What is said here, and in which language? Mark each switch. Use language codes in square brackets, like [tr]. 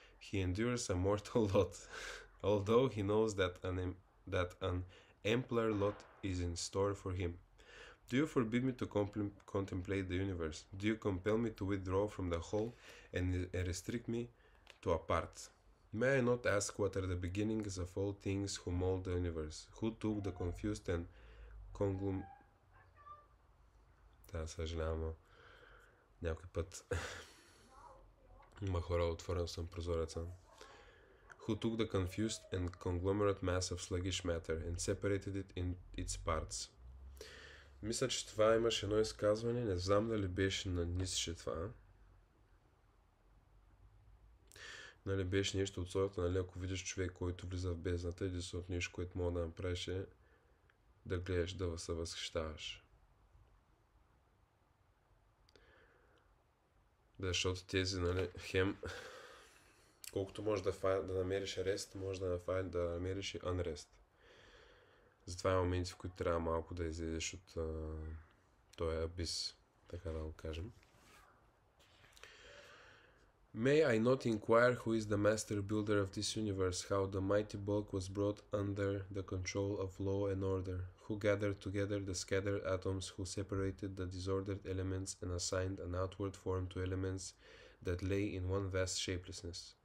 [en] He endures a mortal lot, although he knows that an ampler lot is in store for him. Do you forbid me to contemplate the universe? Do you compel me to withdraw from the whole and restrict me to a part? May I not ask what are the beginnings of all things who mold the universe? Who took the confused and [bg] съжалявам, някой път има хора, отворен съм прозореца. [en] Who took the confused and conglomerate mass of sluggish matter and separated it in its parts. [bg] Мисля, че това имаше едно изказване, не знам дали беше на Ницше това. Нали, беше нещо от сорта, нали, ако видиш човек, който влиза в бездната, единственото нещо, което мога да направиш е да гледаш, да се възхищаваш. Защото тези, нали, хем, колкото можеш да намериш рест, може да намериш и unrest. Затова е моменти, в които трябва малко да излезеш от този абис, така да го кажем. [en] May I not inquire who is the master builder of this universe, how the mighty bulk was brought under the control of law and order, who gathered together the scattered atoms, who separated the disordered elements and assigned an outward form to elements that lay in one vast shapelessness?